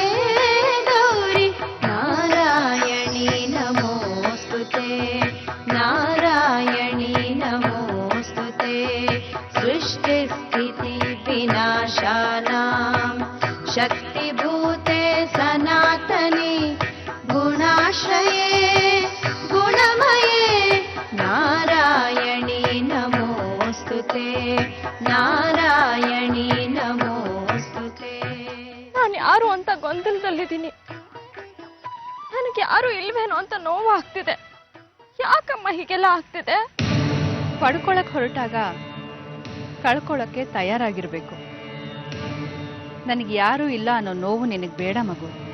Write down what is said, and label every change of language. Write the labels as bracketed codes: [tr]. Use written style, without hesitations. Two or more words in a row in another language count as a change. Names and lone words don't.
[sa] गौरि नारायणी नमोस्तुते नारायणी नमोस्तुते सृष्टिस्थिति विनाशानां शक्तिभूते सनातने गुणाश्रये गुणमये नारायणी नमोस्तुते नारायणी नमोस्तुते [kn] ನಾನು ಯಾರು ಅಂತ ಗೊಂದಲದಲ್ಲಿದ್ದೀನಿ. ನನಗೆ ಯಾರು ಇಲ್ವೇನೋ ಅಂತ ನೋವು ಆಗ್ತಿದೆ. ಯಾಕಮ್ಮ ಹೀಗೆಲ್ಲ ಆಗ್ತಿದೆ? ಪಡ್ಕೊಳಕ್ ಹೊರಟಾಗ ಕಳ್ಕೊಳಕ್ಕೆ ತಯಾರಾಗಿರ್ಬೇಕು. ನನಗೆ ಯಾರೂ ಇಲ್ಲ ಅನ್ನೋ ನೋವು ನಿನಗೆ ಬೇಡ ಮಗು.